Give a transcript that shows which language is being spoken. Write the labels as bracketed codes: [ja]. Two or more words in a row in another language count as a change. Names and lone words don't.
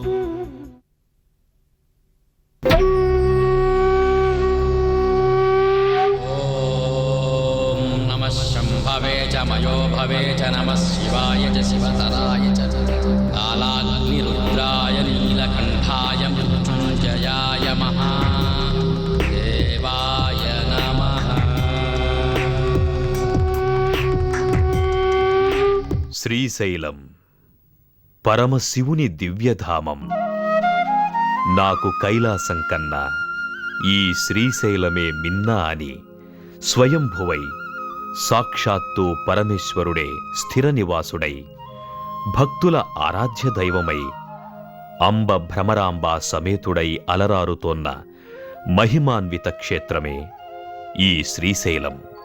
[sa] ओम नमः शंभवे च मयो भवे च नमः शिवाय च शिवतराय च कालाग्निरुद्राय नीलकण्ठाय मृत्युञ्जयाय महादेवाय नमः। [te] శ్రీశైలం పరమశివుని దివ్యధామం. నాకు కైలాసం కన్నా ఈ శ్రీశైలమే మిన్నా అని స్వయంభువై సాక్షాత్తు పరమేశ్వరుడే స్థిర నివాసుడై భక్తుల ఆరాధ్య దైవమై అంబ భ్రమరాంబ సమేతుడై అలరారుతోన్న మహిమాన్విత క్షేత్రమే ఈ శ్రీశైలం.